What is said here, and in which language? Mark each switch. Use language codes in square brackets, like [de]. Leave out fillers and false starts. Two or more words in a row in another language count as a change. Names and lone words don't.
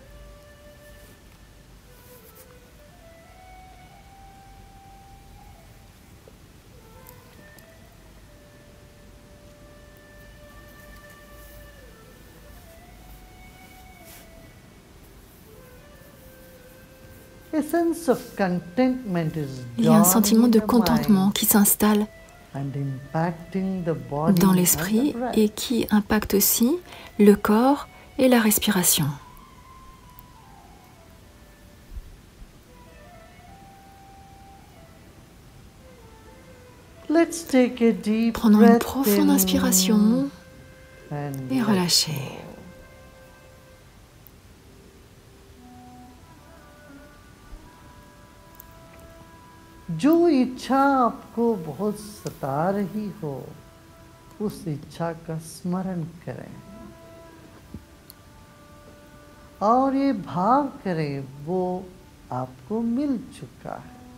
[fr] Il y a un sentiment de contentement qui s'installe dans l'esprit et qui impacte aussi le corps et la respiration. Prenons une profonde inspiration et relâchez. [hi] जो इच्छा आपको बहुत सता रही हो, उस इच्छा का स्मरण करें और ये भाव करें वो आपको मिल चुका है।